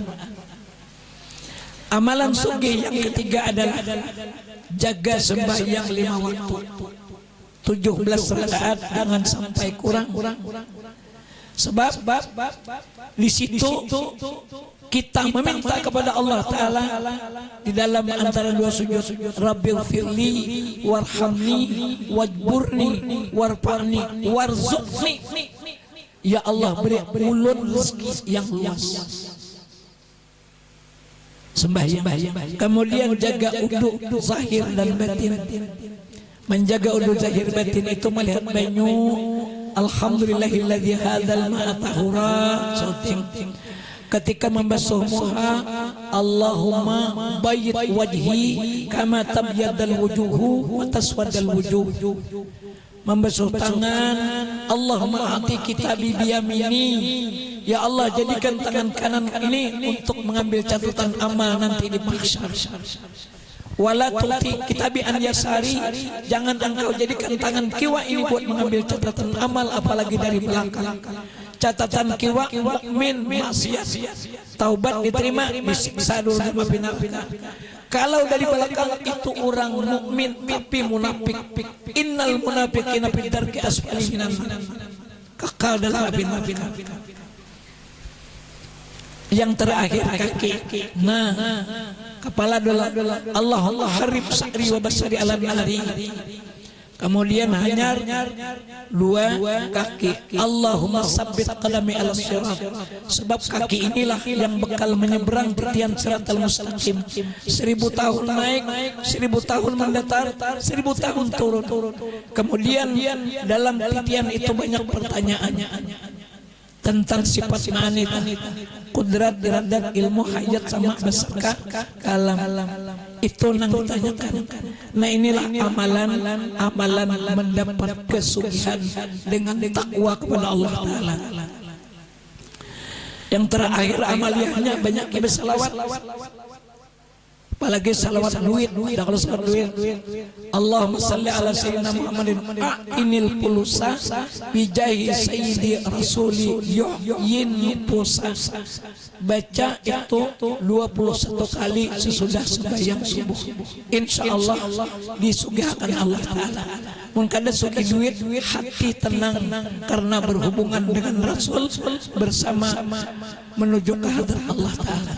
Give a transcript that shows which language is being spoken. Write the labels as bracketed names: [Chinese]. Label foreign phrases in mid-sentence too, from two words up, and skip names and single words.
[Banjar] Amalan sugih yang ketiga adalah jaga sembahyang 5 waktu, 17 rakaat jangan sampai kurang. Sebab di situ kita meminta kepada Allah Ta'ala di dalam antara dua sujud, [Arabic] رب اغفر لي وارحمني واجبرني وارفعني وارزقني. [Banjar] Ya Allah, beri ulun rezeki yang luas. Sembahyang. Kemudian jaga uduk zahir dan batin. Menjaga uduk zahir batin itu melihat banyu. [Arabic] الحمد لله الذي جعل الماء طهورا. [Banjar] Ketika membasuh muha, [Arabic] اللهم بيض وجهي كما تبيض الوجوه وتسود الوجوه. [Banjar] Membasuh tangan, [Arabic] اللهم آتني كتابي بيميني. [Banjar] Ya Allah, jadikan tangan kanan ini untuk mengambil catatan amal nanti di mahsyar. [Arabic] ولا تؤتني كتابي عن يساري, [Banjar] jangan engkau jadikan tangan kiwa ini buat mengambil catatan amal apalagi dari belakang. Catatan kiwa mukmin maksiat, taubat diterima, disiksa dulu sama pina-pina. Kalau dari belakang itu orang mukmin tapi munafik, [Arabic] إن المنافقين في الدرك الأسفل من النار, [Banjar] kekal dalam api neraka. Yang terakhir kaki. Nah, kepala dulu. [Arabic] اللهم حرم شعري وبشري على النار. [Banjar] Kemudian hanyar dua kaki. [Arabic] اللهم ثبت قدمي على الصراط. [Banjar] Sebab kaki inilah yang bekal menyeberang titian [Arabic] الصراط المستقيم. [Banjar] 1000 tahun naik, 1000 tahun mendatar, 1000 tahun turun. Kemudian dalam titian itu banyak pertanyaan tentang sifat ma'ani, kudrat, iradat, ilmu, hajat, sama besarkah, kalam. Itu yang ditanyakan. Nah inilah amalan mendapat kesugihan dengan takwa kepada Allah Ta'ala. Yang terakhir amaliyahnya banyak bersalawat. Apalagi salawat duit. Dah kalau salawat duit, [Arabic] اللهم صل على سيدنا محمد أغنني الفلوس بجاه سيدي رسول يغني فلوسا. [Banjar] Baca itu 21 kali sesudah sembahyang subuh. Insyaallah disugihkan Allah Ta'ala. Mun kada suki duit, hati tenang karena berhubungan dengan Rasul bersama menuju ke hadrat Allah Ta'ala.